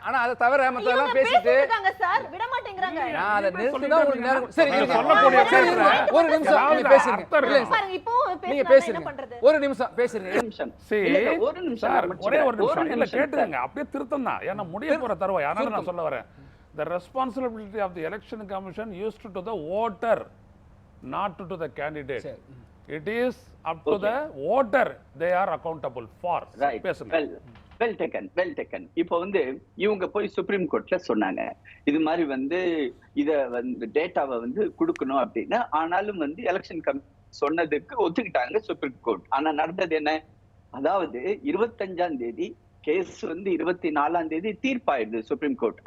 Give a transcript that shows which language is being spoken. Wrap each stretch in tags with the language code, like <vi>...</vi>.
<ta>ஆனா அதை தவிர மத்தெல்லாம் பேசிட்டு சார் விட மாட்டேங்கிறாங்க. நான் அதை நிறுத்தினா உங்களுக்கு நேரம். சரி, ஒரு நிமிஷம் நீங்க பேசுங்க. பாருங்க, இப்போ நீங்க பேசுங்க. ஒரு நிமிஷம் பேசுங்க. ஒரு நிமிஷம் ஒரே ஒரு நிமிஷம் இல்ல கேட்டுங்க. அப்படியே திருத்தம் தான். ஏன்னா முடிய போற தருவாய். அதனால நான் சொல்ல வரேன்.</ta> <en>The responsibility of the election commission used to the voter, not to the candidate. It is up to the voter they are accountable for. Right. Well taken.</en> <ta>இப்போ வந்து இவங்க போய் சுப்ரீம் கோர்ட்ல சொன்னாங்க, இது மாதிரி வந்து இத வந்து டேட்டாவை வந்து கொடுக்கணும் அப்படின்னு. ஆனாலும் வந்து எலெக்ஷன் கமிஷன் சொன்னதுக்கு ஒத்துக்கிட்டாங்க சுப்ரீம் கோர்ட். ஆனா நடந்தது என்ன? அதாவது 25ஆம் தேதி கேஸ் வந்து 24ஆம் தேதி தீர்ப்பாயிடுது சுப்ரீம் கோர்ட்.</ta>